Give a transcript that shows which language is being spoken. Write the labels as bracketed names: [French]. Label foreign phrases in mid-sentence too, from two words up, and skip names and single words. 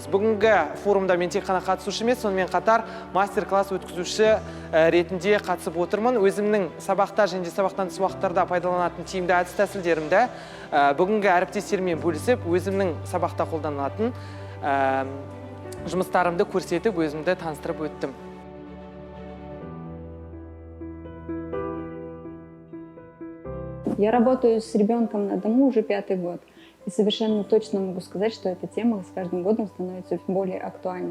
[Kazakh] Бүгінгі форумда мен тек қана қатысушы емес, сонымен қатар мастер-класс өткізуші ретінде қатысып отырмын. Өзімнің сабақта және сабақтан тыс уақыттарда пайдаланатын тиімді әдіс-тәсілдерімді бүгінгі әріптестеріммен бөлісіп, өзімнің сабақта қолданылатын жұмыстарымды көрсетіп, өзімді таныстырып өттім. [Russian] Я работаю с ребенком на дому уже 5-й год. И совершенно точно могу сказать, что эта тема с каждым годом становится более актуальной.